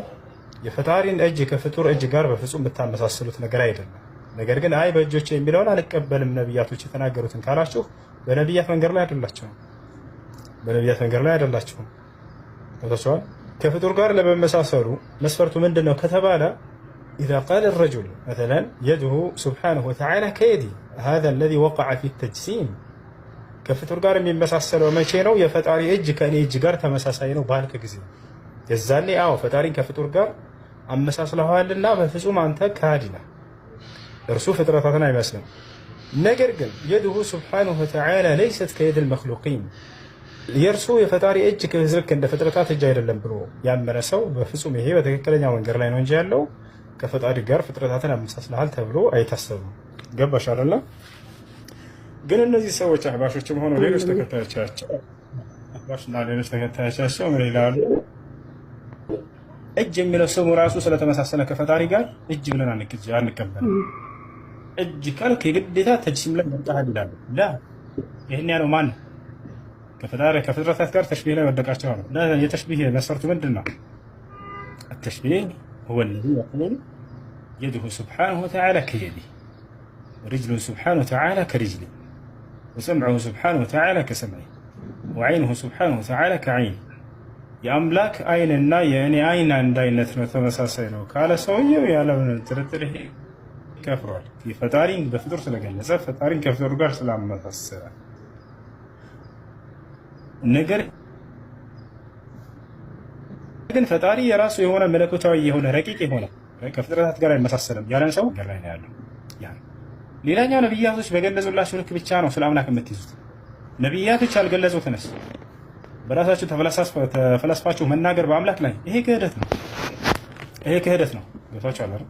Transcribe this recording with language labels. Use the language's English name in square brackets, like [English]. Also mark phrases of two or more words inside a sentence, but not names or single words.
[Amharic] የፈጣሪን እጅ ከፍጡር እጅ ጋር በፍጹም የምታመሳስሉት ነገር አይደለም። ነገር ግን አይ በእጆቼ የሚለውን አልቀበልም ነቢያቶች የተናገሩትን ካላችሁ በነቢያት መንገድ ላይ አይደላችሁም። በነቢያት መንገድ ላይ አይደላችሁም። ገብቷችኋል? ከፍጡር ጋር ለመመሳሰሉ መስፈርቱ ምንድን ነው ከተባለ [Arabic] إذا قال الرجل مثلا يده سبحانه وتعالى كيدي هذا الذي وقع في التجسيم [Amharic] ከፍጡር ጋር የሚመሳሰለው መቼ ነው? የፈጣሪ እጅ ከእኔ እጅ ጋር ተመሳሳይ ነው ባልክ ጊዜ የዛኔ አዎ ፈጣሪን ከፍጡር ጋር አመሳስለዋልና በፍጹም አንተ ካዲ ነህ። እርሱ ፍጥረታትን አይመስልም። ነገር ግን የድሁ [Arabic] سبحانه وتعالى ليست كيد المخلوقين [Amharic] የእርሱ የፈጣሪ እጅ ልክ እንደ ፍጥረታት እጅ አይደለም ብሎ ያመነ ሰው በፍጹም ይሄ በትክክለኛ መንገድ ላይ ነው እንጂ ያለው ከፈጣሪ ጋር ፍጥረታትን አመሳስለሃል ተብሎ አይታሰብም። ገባሽ አይደለ? ግን እነዚህ ሰዎች አህባሾችም ሆኑ ሌሎች ተከታዮቻቸው ምን ይላሉ? እጅ የሚለው ስሙ ራሱ ስለተመሳሰለ ከፈጣሪ ጋር እጅ ብለን አንቀበልም። እጅ ካልክ የግዴታ ተጅሲም ላይ መጣሃል ይላሉ። ላ ይሄን ያለው ማን? ከፍጥረታት ጋር ተሽቢህ ላይ ወደቃቸው ነው። የተሽቢህ መስፈርቱ ምንድን ነው? [Arabic] التشبيه هو الذي يقول يده سبحانه وتعالى كيدي ورجله سبحانه وتعالى كرجلي وسمعه سبحانه وتعالى كسمعي وعينه سبحانه وتعالى كعيني [Amharic] የአምላክ አይንና የእኔ አይን አንድ አይነት ነው ተመሳሳይ ነው ካለ ሰውየው ያለምን ጥርጥር ይከፍራል። ፈጣሪን በፍጡር ስለገለጸ ፈጣሪን ከፍጡር ጋር ስላመሳሰለ ነገር ግን ፈጣሪ የራሱ የሆነ መለኮታዊ የሆነ ረቂቅ የሆነ ከፍጥረታት ጋር አይመሳሰልም ያለን ሰው ገር ላይ ነው ያለው። ሌላኛው ነብያቶች በገለጹላችሁ ልክ ብቻ ነው ስለ አምላክ የምትይዙት። ነብያቶች ያልገለጹትንስ በራሳችሁ ተፈላስፋችሁ መናገር በአምላክ ላይ ይሄ ክህደት ነው። ይሄ ክህደት ነው። ገብታችኋል አይደል?